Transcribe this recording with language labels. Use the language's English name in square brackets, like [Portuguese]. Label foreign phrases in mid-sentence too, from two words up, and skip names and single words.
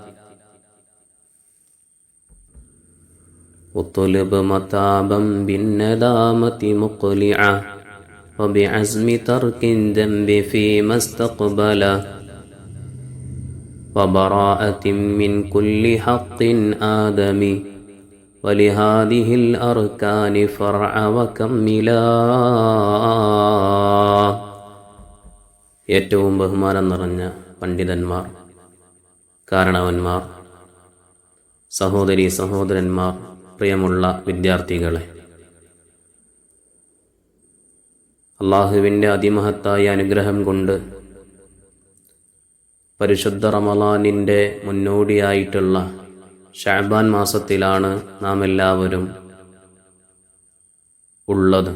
[Arabic] اطلب متابا بالندامة مقلعا وبعزم ترك الذنب فيما استقبل وبراءة من كل حق آدمي ولهذه الأركان فرع وكملا. [Malayalam] ഏറ്റവും ബഹുമാനം നിറഞ്ഞ പണ്ഡിതന്മാർ, കാരണവന്മാർ, സഹോദരീ സഹോദരന്മാർ, പ്രിയമുള്ള വിദ്യാർത്ഥികളെ, അള്ളാഹുവിൻ്റെ അതിമഹത്തായ അനുഗ്രഹം കൊണ്ട് പരിശുദ്ധ റമളാനിൻ്റെ മുന്നോടിയായിട്ടുള്ള ശഅബാൻ മാസത്തിലാണ് നാം എല്ലാവരും ഉള്ളത്.